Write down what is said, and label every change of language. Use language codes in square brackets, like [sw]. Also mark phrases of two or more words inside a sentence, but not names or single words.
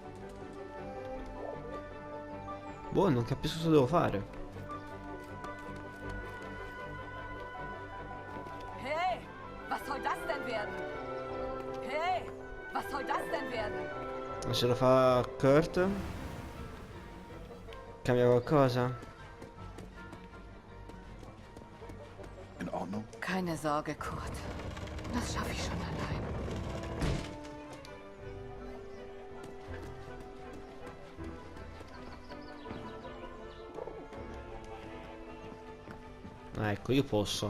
[it] Boh, non capisco cosa devo fare. [de] Hey, was soll das denn werden? Hey, was soll das denn werden? [it] Ma se lo fa Kurt? Cambia qualcosa? [de] in Ordnung? Keine Sorge, Kurt. Das schaffe ich schon allein. [it] Ah, ecco, io posso.